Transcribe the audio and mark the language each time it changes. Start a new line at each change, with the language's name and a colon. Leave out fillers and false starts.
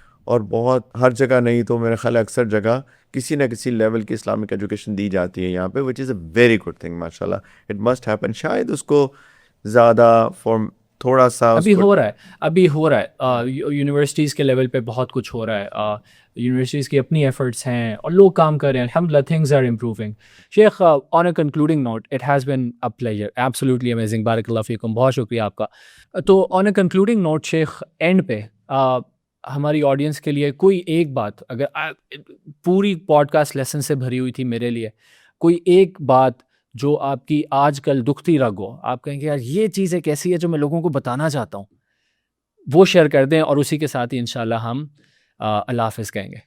Urdu: اور بہت ہر جگہ نہیں تو میرے خیال اکثر جگہ کسی نہ کسی لیول کی اسلامک ایجوکیشن دی جاتی ہے یہاں پہ,
English: Which is a very good thing. ماشاء اللہ it must happen.
Urdu: شاید اس کو زیادہ تھوڑا سا ابھی ہو رہا ہے یونیورسٹیز کے لیول پہ بہت کچھ ہو رہا ہے. یونیورسٹیز کی اپنی ایفرٹس ہیں اور لوگ کام کر رہے ہیں, الحمدللہ
English: Things are improving. Sheikh on a concluding note, it has been a pleasure, absolutely amazing, بارک اللہ فیکم,
Urdu: بہت شکریہ آپ کا. تو
English: on a concluding note
Urdu: شیخ, اینڈ پہ ہماری آڈینس کے لیے کوئی ایک بات, اگر پوری پوڈ کاسٹ لیسن سے بھری ہوئی تھی میرے لیے, کوئی ایک بات جو آپ کی آج کل دکھتی رگ ہو, آپ کہیں کہ یار یہ چیز ایک ایسی ہے جو میں لوگوں کو بتانا چاہتا ہوں, وہ شیئر کر دیں, اور اسی کے ساتھ ہی انشاءاللہ ہم اللہ حافظ کہیں گے.